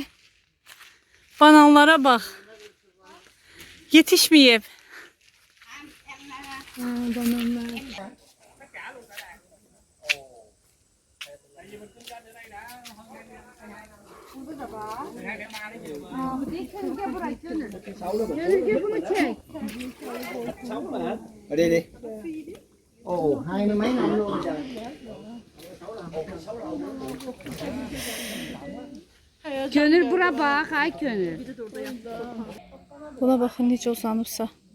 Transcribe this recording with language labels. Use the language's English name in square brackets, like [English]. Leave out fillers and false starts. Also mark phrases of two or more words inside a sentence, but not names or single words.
[Turkish] Bananlara bak. Yetişmeyip. Bananlar. [Vietnamese] Ở đây đi. Ồ, 20 mấy năm luôn trời. [Azerbaijani] Gönül bura bak, ay gönül. Buna bakın necə uzanıbsa.